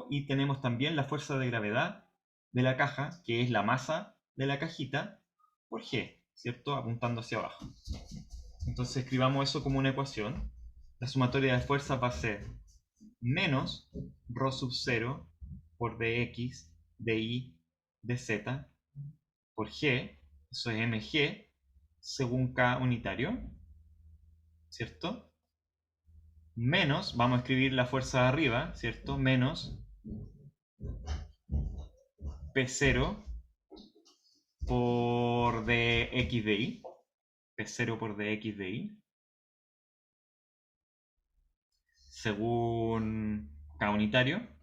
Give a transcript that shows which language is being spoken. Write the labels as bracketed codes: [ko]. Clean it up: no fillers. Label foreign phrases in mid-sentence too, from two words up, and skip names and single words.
[es] Y tenemos también la fuerza de gravedad de la caja, que es la masa de la cajita, por G, ¿cierto? Apuntando hacia abajo. Entonces escribamos eso como una ecuación. La sumatoria de fuerzas va a ser menos ρ sub 0 por dx, dy, dz por g, eso es mg, según k unitario, ¿cierto? Menos, vamos a escribir la fuerza de arriba, ¿cierto? Menos P0 por dx dy, P0 por dx dy, según k unitario.